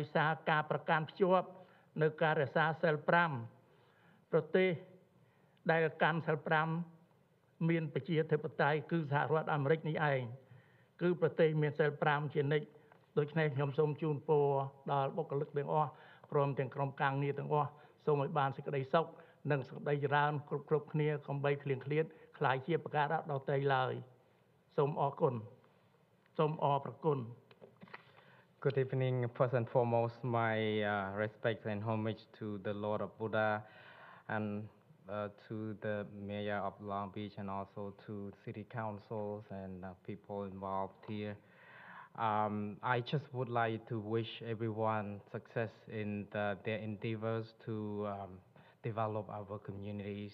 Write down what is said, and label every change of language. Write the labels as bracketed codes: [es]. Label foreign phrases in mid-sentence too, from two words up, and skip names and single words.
[km] សារការប្រកាន់ភ្ជាប់នៅការរក្សាសិល5ប្រទេសដែលកាន់សិល5មានប្រជាធិបតេយ្យគឺសហរដ្ឋអាមេរិកនេះឯងគឺប្រទេសមានសិល5ជានិច្ចដូច្នេះខ្ញុំសូមជូនពរដល់បុគ្គលិកទាំងអស់ព្រមទាំងក្រុមការងារទាំងអស់សូមឲ្យបានសេចក្តីសុខនិងសេចក្តីចម្រើនគ្រប់គ្នាកុំបីឃ្លៀងឃ្លាតខ្លាយជាប្រការដទៃឡើយសូមអរគុណសូមអរព្រគុណ [en] Good evening. First and foremost, my respect and homage to the Lord of Buddha and to the Mayor of Long Beach and also to city councils and people involved here. I just would like to wish everyone success in their endeavors to develop our communities.